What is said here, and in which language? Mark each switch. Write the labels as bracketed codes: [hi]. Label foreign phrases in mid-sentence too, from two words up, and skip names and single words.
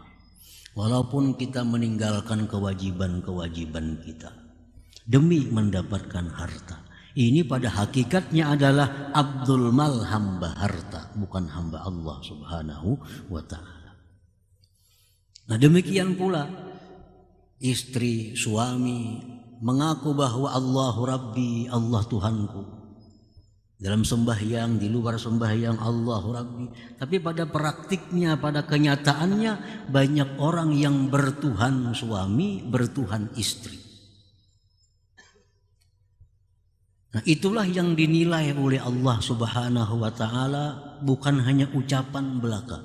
[id] Walaupun kita meninggalkan kewajiban-kewajiban kita demi mendapatkan harta. Ini pada hakikatnya adalah [ar] abdul mal, [id] hamba harta, bukan hamba Allah [ar] Subhanahu wa ta'ala. [id] Nah, demikian pula istri, suami mengaku bahwa [ar] Allahu Rabbi, [id] Allah Tuhanku. Dalam sembahyang, di luar sembahyang, [ar] Allahu Rabbi. [id] Tapi pada praktiknya, pada kenyataannya, banyak orang yang bertuhan suami, bertuhan istri. Nah, itulah yang dinilai oleh Allah [ar] Subhanahu wa ta'ala, [id] bukan hanya ucapan belaka.